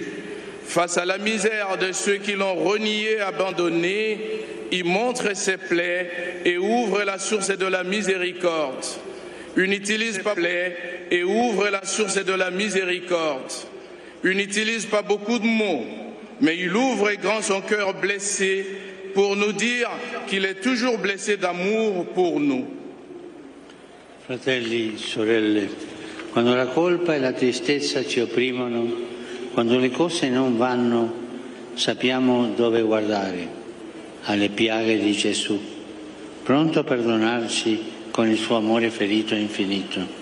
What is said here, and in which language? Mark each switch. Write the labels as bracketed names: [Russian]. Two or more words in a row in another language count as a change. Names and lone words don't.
[French] Face à la misère de ceux qui l'ont renié, abandonné, il montre ses plaies et ouvre la source de la miséricorde. Il n'utilise pas plaies et ouvre la source de la miséricorde. Il n'utilise pas beaucoup de mots, mais il ouvre grand son cœur blessé pour nous dire qu'il est toujours blessé d'amour pour nous. [Italian] Fratelli, sorelle, quando la colpa e la tristezza ci opprimono, quando le cose non vanno, sappiamo dove guardare, alle piaghe di Gesù, pronto a perdonarci con il suo amore ferito e infinito.